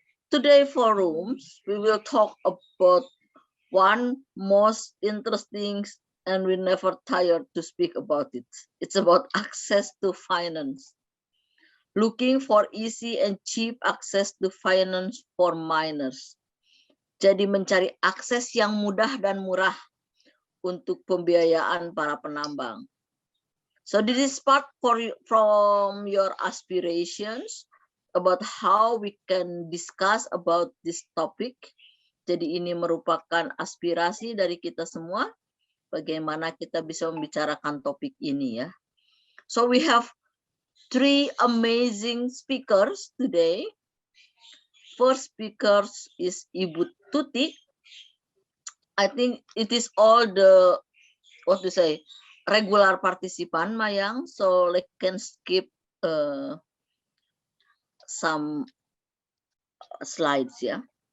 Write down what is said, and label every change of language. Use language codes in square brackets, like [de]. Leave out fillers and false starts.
[en] today forums, we will talk about one most interesting, and we never tired to speak about it. It's about access to finance. Looking for easy and cheap access to finance for miners. [id] Jadi mencari akses yang mudah dan murah untuk pembiayaan para penambang. [en] So this is part from your aspirations about how we can discuss about this topic. [id] Jadi ini merupakan aspirasi dari kita semua, bagaimana kita bisa membicarakan topik ini ya. [en] So we have 3 amazing speakers today. First speaker is Ibu Tuti. I think it is all the, what to say, regular participant, Mayang, so they can skip some slides, yeah.